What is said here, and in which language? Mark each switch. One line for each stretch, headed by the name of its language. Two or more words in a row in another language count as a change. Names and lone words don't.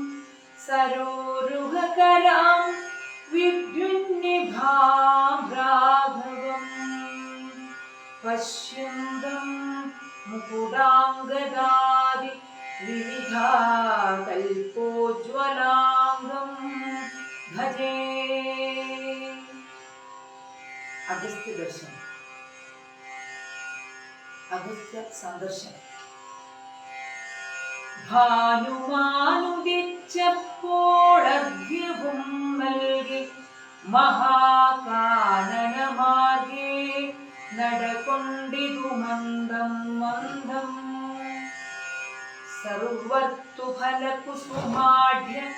Sanskrit: सरोरुहकरां विद्युन्निभां राघवम् पश्यन्तं मुकुडाङ्गदादि विविधाकल्पोज्ज्वलाङ्गं भजे। अगस्त्य दर्शन, अगस्त्य सन्दर्शन।
Malayalam: ഭാനുമാനുദിച്ചപ്പോഴർഘ്യവും നൽകി മഹാകാനനമാർഗേ നടകൊണ്ടിതു മന്ദം മന്ദം സർവർത്തു ഫലകുസുമാഢ്യ